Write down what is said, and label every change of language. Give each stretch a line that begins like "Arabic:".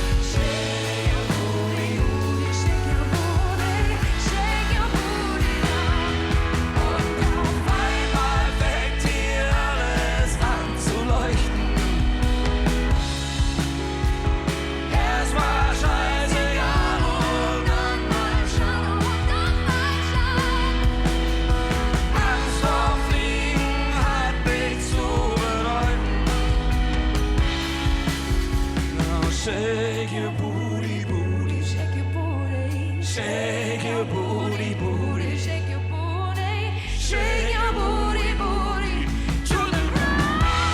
English: Shake your booty, booty, shake your booty, shake your booty down.
German: Und auf einmal fängt hier alles an zu leuchten. Erst mal scheißegal und dann mal schauen und dann mal schauen. Angst vor Fliegen hat nichts zu bedeuten.
English: Now shake your booty, booty, shake your booty, shake your booty, booty, shake your booty, shake your booty, booty to the ground.